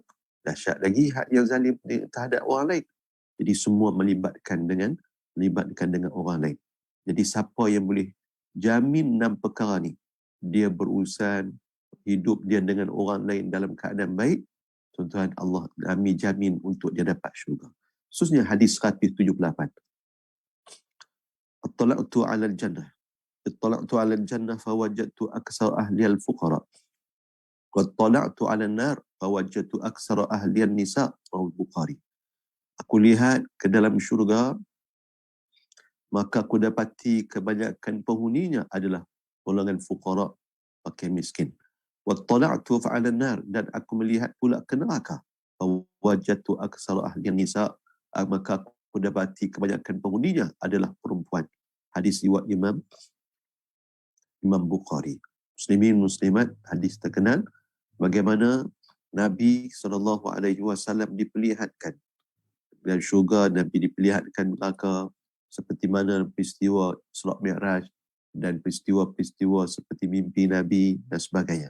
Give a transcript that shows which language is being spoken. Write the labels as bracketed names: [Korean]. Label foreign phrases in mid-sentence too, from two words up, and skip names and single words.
[Malay] Dahsyat lagi hak yang zalim terhadap orang lain. Jadi semua melibatkan dengan orang lain. Jadi siapa yang boleh jamin 6 perkara ni, dia berurusan hidup dia dengan orang lain dalam keadaan baik, tuan-tuan, Allah kami jamin untuk dia dapat syurga. Khususnya hadis 178. [Arabic] اطلعت على الجنة. اطلعت على الجنة فوجدت أكثر أهل الفقراء. واطلعت على النار فوجدت أكثر أهل النساء. Al-Bukhari. [Malay] Aku lihat ke dalam syurga, maka aku dapati kebanyakan penghuninya adalah golongan fuqara, fakir miskin. [Arabic] واطلعت على النار, [Malay] dan aku melihat pula ke neraka. [Arabic] فوجدت أكثر أهل النساء, [Malay] maka aku dapati kebanyakan penghuninya adalah perempuan. Hadis riwayat Imam Bukhari. Muslimin muslimat, hadis terkenal bagaimana Nabi SAW diperlihatkan dan syurga, Nabi diperlihatkan neraka, seperti mana peristiwa Isra Mi'raj dan peristiwa-peristiwa seperti mimpi Nabi dan sebagainya.